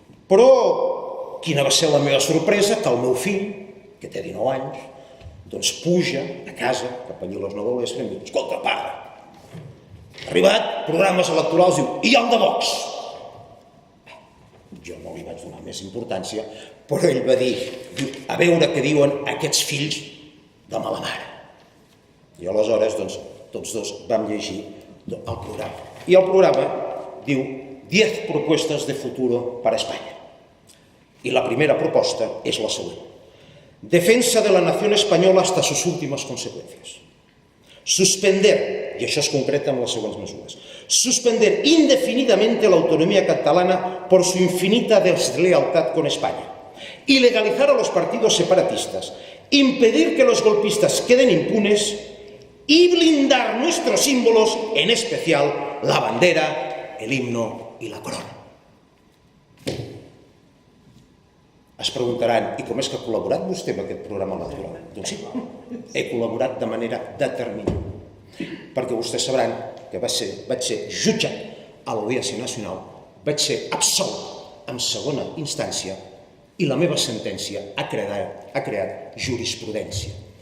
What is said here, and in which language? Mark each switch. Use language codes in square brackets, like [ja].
[ca] Però quina va ser la meva sorpresa que el meu fill, que té 19 anys, doncs puja a casa, cap allà a les 9 de l'Estre, i em diu: escolta, pare, ha arribat programes electorals, diu, i el de Vox. Jo no li vaig donar més importància, però ell va dir, a veure què diuen aquests fills de mala mare. I aleshores, doncs, tots dos vam llegir el programa. I el programa diu [es] 10 propuestas de futuro para España. [ca] Y la primera proposta és la següent. [es] Defensa de la nación española hasta sus últimas consecuencias. Suspender, y [ca] això es concreta en les següents mesures, [es] suspender indefinidamente la autonomía catalana por su infinita deslealtad con España. Ilegalizar a los partidos separatistas. Impedir que los golpistas queden impunes y blindar nuestros símbolos, en especial la bandera, el himno y la corona. [ca] Es preguntaran, i com és que ha col·laborat vostè amb aquest programa electoral? Doncs sí, he col·laborat de manera determinant, perquè vostès sabran que vaig ser jutjat a l'Audiència Nacional, vaig ser absolt en segona instància i la meva sentència ha creat jurisprudència.